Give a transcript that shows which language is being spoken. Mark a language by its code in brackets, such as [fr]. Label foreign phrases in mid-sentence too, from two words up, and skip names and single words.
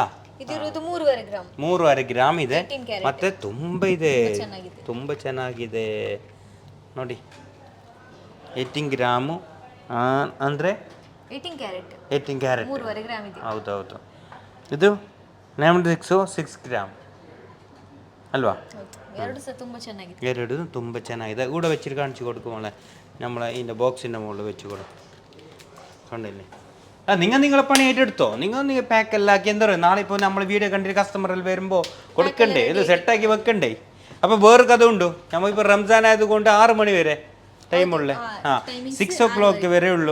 [kn] 3.5 ಗ್ರಾಮ್ ಇದೆ. ಮತ್ತೆ ತುಂಬ ಇದೆ, ತುಂಬ ಚೆನ್ನಾಗಿದೆ ನೋಡಿ. 18 ಗ್ರಾಮು ಅಂದರೆ 18 ಕ್ಯಾರೆಟ್. ಹೌದೌದು. ಇದು 96 ಗ್ರಾಮ್ ಅಲ್ವಾ? ಎರಡು ಸಹ ತುಂಬ ಚೆನ್ನಾಗಿದೆ. ಎರಡು ತುಂಬ ಚೆನ್ನಾಗಿದೆ. ಕೂಡ [ml] വെച്ചിട്ട് കാണിച്ചു കൊടുക്കും മോളെ. നമ്മളെ ഇതിൻ്റെ ബോക്സിൻ്റെ മുകളിൽ വെച്ച് കൊടുക്കും. കണ്ടില്ലേ? നിങ്ങളെ പണി ഏറ്റെടുത്തോ. നിങ്ങൾ പാക്ക് എല്ലാം ആക്കി. എന്താ പറയുക, നാളെ ഇപ്പോൾ നമ്മൾ വീഡിയോ കണ്ടിട്ട് കസ്റ്റമറിൽ വരുമ്പോൾ കൊടുക്കണ്ടേ, ഇത് സെറ്റാക്കി വെക്കണ്ടേ. അപ്പോൾ വേറെ കഥ ഉണ്ടോ, നമ്മളിപ്പോൾ റംസാൻ ആയതുകൊണ്ട് 6 മണി വരെ ടൈമുള്ള 6 o'clock വരെ ഉള്ളൂ.